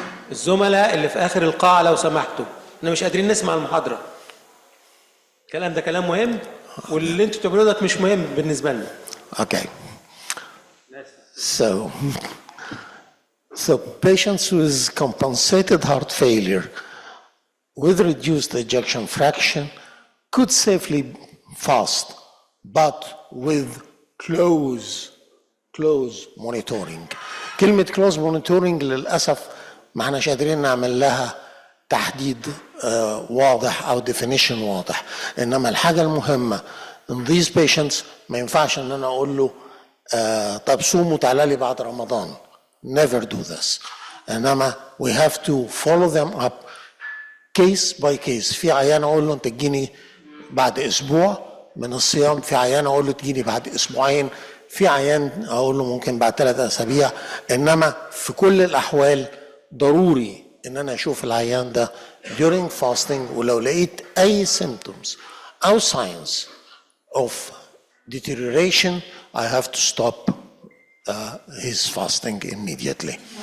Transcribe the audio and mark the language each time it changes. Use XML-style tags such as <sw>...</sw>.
<ar>الزملاء اللي في آخر القاعة لو سمحتوا، احنا مش قادرين نسمع المحاضرة. الكلام ده كلام مهم، واللي انتوا بتعملوه ده مش مهم بالنسبة لنا.</ar> <en>Okay. So patients with compensated heart failure with reduced ejection fraction could safely fast, but with close monitoring.</en> <ar>كلمة</ar> <en>close monitoring</en> <ar>للأسف ما احناش قادرين نعمل لها تحديد واضح أو definition واضح. إنما الحاجة المهمة</ar> <en>in these patients</en> <ar>ما ينفعش إن أنا أقول له طب صوموا تعالى لي بعد رمضان.</ar> <en>Never do this. إنما we have to follow them up case by case.</en> <ar>في عيان أقول له أنت تجيني بعد أسبوع من الصيام، في عيان أقول له تجيني بعد أسبوعين، في عيان أقول له ممكن بعد 3 أسابيع. إنما في كل الأحوال ضروري إن أنا أشوف العيان ده</ar> <en>during fasting،</en> <ar>ولو لقيت أي symptoms أو</ar> <en>signs of deterioration I have to stop his fasting immediately.</en>